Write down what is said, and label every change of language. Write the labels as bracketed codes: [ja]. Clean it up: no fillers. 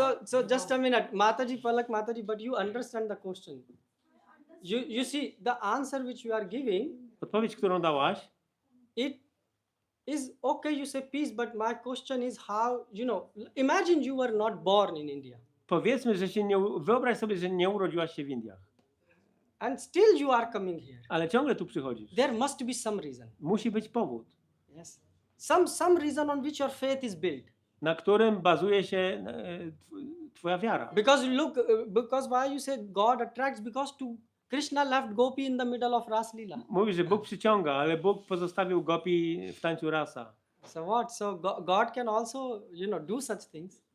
[en] so just a minute, Mataji, Palak Mataji, but you understand the question. You see the answer which you are giving. [pl] Odpowiedź, którą dałaś, [en] It is okay. You say peace, but my question is how. Imagine you were not born in India, [pl] powiedzmy, że się nie... Wyobraź sobie, że nie urodziłaś się w Indiach, [en] and still you are coming here. [pl] ale ciągle tu przychodzisz. [en] There must be some reason. [pl] Musi być powód, [en] Yes. Some reason on which your faith is built. [pl] na którym bazuje się twoja wiara. [en] Because look, because why you say God attracts? Because to Krishna left Gopi in the middle of Ras Leela. [pl] Mówi, że Bóg przyciąga, ale Bóg pozostawił Gopi w tańcu rasa. [en] So what? So God can also, do such things.